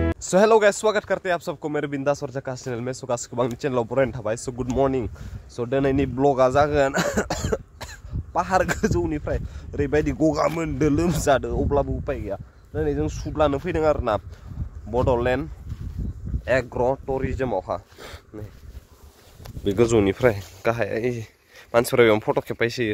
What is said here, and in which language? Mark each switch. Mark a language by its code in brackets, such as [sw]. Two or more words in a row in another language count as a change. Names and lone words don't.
[en] so hello guys, [hi] स्वागत करते हैं आप सबको मेरे बिंदास और जकास चैनल में। [brx] सो गासिबो आंनि चैनलाव बरायनो थाबाय। [en] so good morning. [brx] सो दिनैनि ब्लगा जागोन पाहार गोजौनिफ्राय ओरैबायदि गगा मोनदो लोमजादो अब्लाबो उपाय गैया। दिनै जों सुट लानो फैदों आरोना बड'लेण्ड एग्र' टुरिजमावहा। बे गोजौनिफ्राय गाहाय मानसिफोरा बेयाव फट' खेबफैसोयो।